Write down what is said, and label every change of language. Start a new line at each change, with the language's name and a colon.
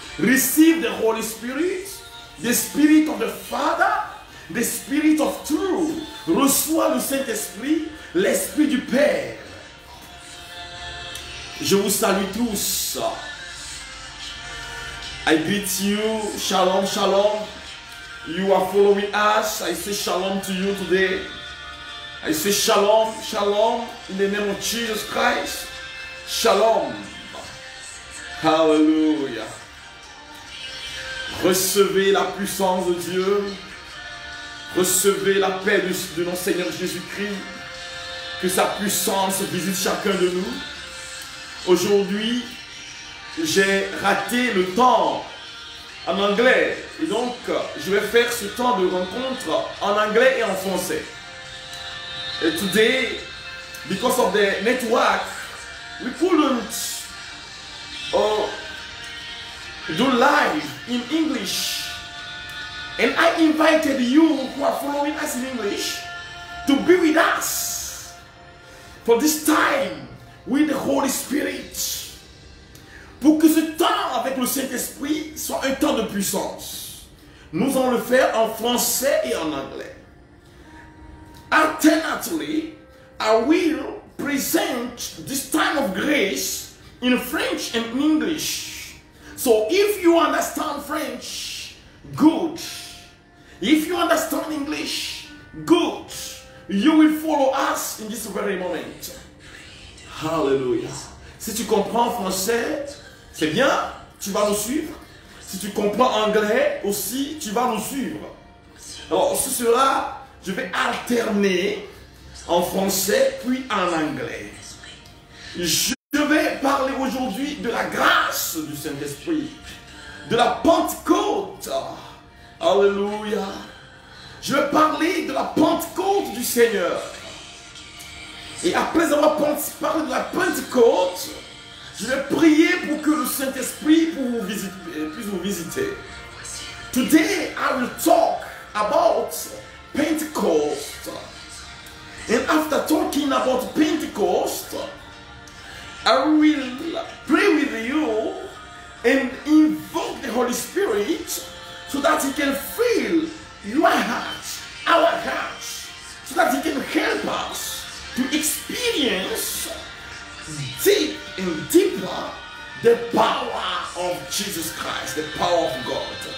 English: Receive the Holy Spirit, the Spirit of the Father, the Spirit of truth.
French: Reçois le Saint-Esprit, l'Esprit du Père. Je vous salue tous.
English: I greet you. Shalom, shalom. You are following us. I say shalom to you today. I say shalom, shalom, in the name of Jesus Christ. Shalom. Hallelujah.
French: Recevez la puissance de Dieu. Recevez la paix de notre Seigneur Jésus-Christ. Que sa puissance visite chacun de nous. Aujourd'hui, j'ai raté le temps en anglais. Et donc, je vais faire ce temps de rencontre en anglais et en français.
English: And today, because of the network, we couldn't do live in English. And I invited you who are following us in English to be with us for this time with the Holy Spirit. Pour que ce temps avec le Saint-Esprit soit un temps de puissance. Nous allons le faire en français et en anglais. Alternately, I will present this time of grace in French and English. So if you understand French, good. If you understand English, good. You will follow us in this very moment. Hallelujah.
French: Si tu comprends français, c'est bien, tu vas nous suivre. Si tu comprends anglais aussi, tu vas nous suivre. Alors, ce sera, je vais alterner en français puis en anglais. Je vais parler aujourd'hui de la grâce du Saint-Esprit, de la Pentecôte. Alléluia. Je vais parler de la Pentecôte du Seigneur. Et après avoir parlé de la Pentecôte, je vais prier pour que le Saint-Esprit puisse vous visiter.
English: Today, I will talk about Pentecost. And after talking about Pentecost, I will pray with you and invoke the Holy Spirit so that He can fill your heart, our hearts, so that He can help us to experience deep and deeper the power of Jesus Christ, the power of God.